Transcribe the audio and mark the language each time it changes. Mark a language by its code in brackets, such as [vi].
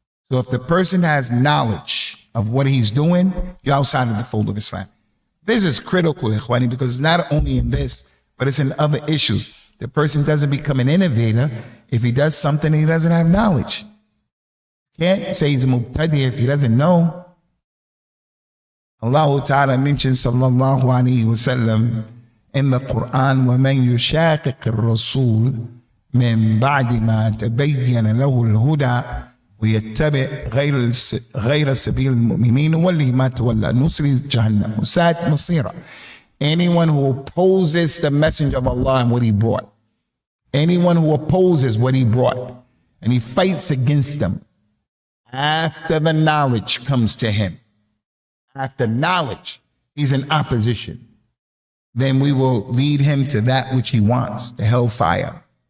[en] So if the person has knowledge of what he's doing, you're outside of the fold of Islam. This is critical, Ikhwani, because it's not only in this, but it's in other issues. The person doesn't become an innovator if he does something and he doesn't have knowledge. Can't say he's a mubtadi if he doesn't know. Allah Ta'ala mentions sallallahu alayhi wa sallam in the Quran, [ar] وَمَنْ يُشَاقِقِ الرَّسُولِ مِنْ بَعْدِ مَا تَبَيَّنَ لَهُ الْهُدَى ويتبع غير سبيل المؤمنين وله ما تولى نصلي جهنم وساءت مصيرا. [en] Anyone who opposes the messenger of Allah and what he brought. Anyone who opposes what he brought and he fights against them after the knowledge comes to him. After knowledge, he's in opposition. Then we will lead him to that which he wants, the hellfire.